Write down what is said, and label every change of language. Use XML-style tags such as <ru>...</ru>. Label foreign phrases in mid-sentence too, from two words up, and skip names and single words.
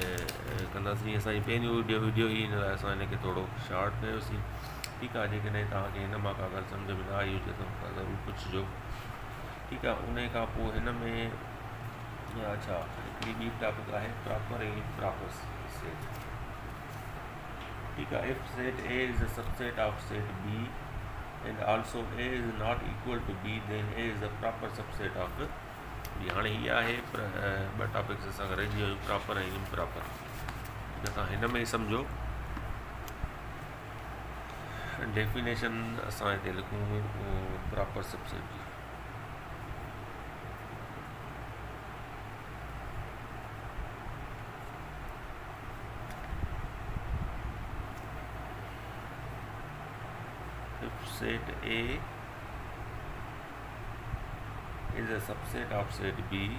<sd>असांजी पहिरीं वीडियो ही हिन लाइ असां हिनखे थोरो शॉर्ट कयोसीं। ठीकु आहे। जेकॾहिं तव्हांखे हिन मां का ॻाल्हि सम्झ में न आई हुजे त मूंखां ज़रूरु पुछिजो, ठीकु आहे। उन खां पोइ हिन में अच्छा हिकिड़ी ॿी टॉपिक आहे प्रॉपर ऐं इम्प्रॉपर सेट, ठीकु आहे।</sd> <en>इफ सेट A is a subset of set B and also A is not equal to B, then A is a proper subset of B.</en> <sd>हाणे हीअ आहे ॿ टॉपिक्स असां रहिजी वियूं, प्रॉपर ऐं इम्प्रॉपर। न तव्हां हिन में ई सम्झो। डेफिनेशन असां हिते लिखूं</sd> <en>proper subset</en> <sd>जी।</sd> <en>Set A is a subset of set B</en>